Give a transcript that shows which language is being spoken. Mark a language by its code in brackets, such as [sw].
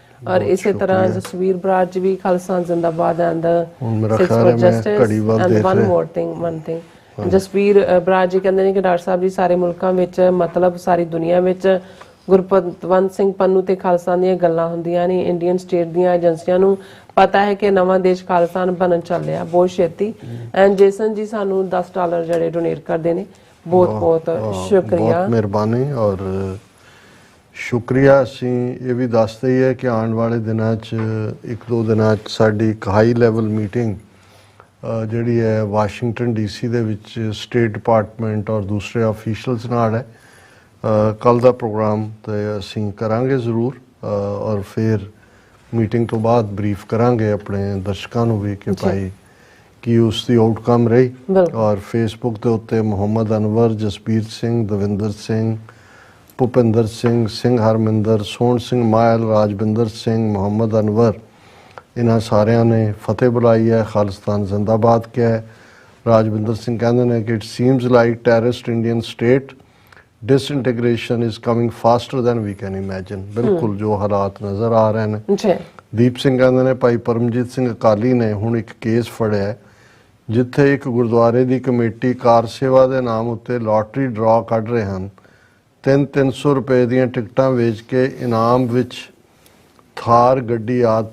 [pa] और इसी तरह जसवीर बराड़ जी भी खालसा जिंदाबाद and six for justice and one thing Jasvir Brar जी कहंदे ने कि डॉक्टर साहब जी सारे मुल्कां विच मतलब सारी दुनिया विच गुरपतवंत सिंह पन्नू ते खालसा ਦੀਆਂ ਗੱਲਾਂ ਹੁੰਦੀਆਂ ਨੇ। ਇੰਡੀਅਨ ਸਟੇਟ ਦੀਆਂ ਏਜੰਸੀਆਂ ਨੂੰ ਪਤਾ ਹੈ ਕਿ ਨਵਾਂ ਦੇਸ਼ ਖਾਲਸਾਨ ਬਣਨ ਚੱਲਿਆ ਬਹੁਤ ਛੇਤੀ। ਐਂਡ ਜੇਸਨ ਜੀ ਸਾਨੂੰ $10 ਜਿਹੜੇ ਡੋਨੇਟ ਕਰਦੇ ਨੇ, ਬਹੁਤ ਬਹੁਤ ਸ਼ੁਕਰੀਆ, ਬਹੁਤ ਮਿਹਰਬਾਨੀ। ਔਰ ਸ਼ੁਕਰੀਆ ਅਸੀਂ ਇਹ ਵੀ ਦੱਸਦੇ ਹੀ ਹੈ ਕਿ ਆਉਣ ਵਾਲੇ ਦਿਨਾਂ 'ਚ 1-2 ਦਿਨਾਂ 'ਚ ਸਾਡੀ ਇੱਕ ਹਾਈ ਲੈਵਲ ਮੀਟਿੰਗ ਜਿਹੜੀ ਹੈ ਵਾਸ਼ਿੰਗਟਨ DC ਦੇ ਵਿੱਚ ਸਟੇਟ ਡਿਪਾਰਟਮੈਂਟ ਔਰ ਦੂਸਰੇ ਆਫੀਸ਼ੀਅਲਸ ਨਾਲ ਹੈ। ਕੱਲ੍ਹ ਦਾ ਪ੍ਰੋਗਰਾਮ ਤੇ ਅਸੀਂ ਕਰਾਂਗੇ ਜ਼ਰੂਰ ਔਰ ਫਿਰ ਮੀਟਿੰਗ ਤੋਂ ਬਾਅਦ ਬਰੀਫ ਕਰਾਂਗੇ ਆਪਣੇ ਦਰਸ਼ਕਾਂ ਨੂੰ ਵੀ ਕਿ ਭਾਈ ਕੀ ਉਸ ਦੀ ਆਊਟਕਮ ਰਹੀ। ਔਰ ਫੇਸਬੁੱਕ ਦੇ ਉੱਤੇ ਮੁਹੰਮਦ ਅਨਵਰ, ਜਸਬੀਰ ਸਿੰਘ, ਦਵਿੰਦਰ ਸਿੰਘ, ਭੁਪਿੰਦਰ ਸਿੰਘ, ਸਿੰਘ ਹਰਮਿੰਦਰ, ਸੋਹਣ ਸਿੰਘ ਮਾਇਲ, ਰਾਜਵਿੰਦਰ ਸਿੰਘ, ਮੁਹੰਮਦ ਅਨਵਰ, ਇਹਨਾਂ ਸਾਰਿਆਂ ਨੇ ਫਤਿਹ ਬੁਲਾਈ ਹੈ, ਖਾਲਿਸਤਾਨ ਜ਼ਿੰਦਾਬਾਦ ਕਿਹਾ ਹੈ। ਰਾਜਵਿੰਦਰ ਸਿੰਘ ਕਹਿੰਦੇ ਨੇ ਕਿ [en] It seems like terrorist Indian state disintegration is coming faster than we can imagine. [hi] बिल्कुल जो हालात नज़र आ रहे हैं। जी [pa] ਦੀਪ ਸਿੰਘ ਕਹਿੰਦੇ ਨੇ ਭਾਈ ਪਰਮਜੀਤ ਸਿੰਘ ਅਕਾਲੀ ਨੇ ਹੁਣ ਇੱਕ ਕੇਸ ਫੜਿਆ ਹੈ, ਜਿੱਥੇ ਇੱਕ ਗੁਰਦੁਆਰੇ ਦੀ ਕਮੇਟੀ ਕਾਰ ਸੇਵਾ ਦੇ ਨਾਮ ਉੱਤੇ ਲਾਟਰੀ ਡਰਾ ਕੱਢ ਰਹੇ ਹਨ। 300 ਰੁਪਏ ਦੀਆਂ ਟਿਕਟਾਂ ਵੇਚ ਕੇ ਇਨਾਮ ਵਿੱਚ ਥਾਰ ਗੱਡੀ ਆਦਿ।